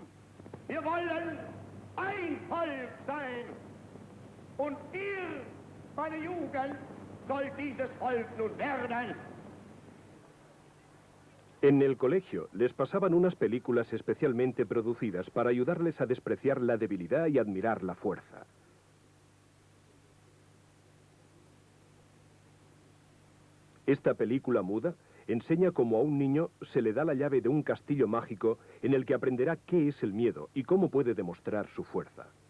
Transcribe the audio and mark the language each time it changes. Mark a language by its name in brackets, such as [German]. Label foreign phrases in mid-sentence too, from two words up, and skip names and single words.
[German] Wir wollen ein Volk sein und ihr meine Jugend soll dieses Volk nun werden. [Spanish] En el colegio les pasaban unas películas especialmente producidas para ayudarles a despreciar la debilidad y admirar la fuerza. Esta película muda enseña cómo a un niño se le da la llave de un castillo mágico en el que aprenderá qué es el miedo y cómo puede demostrar su fuerza.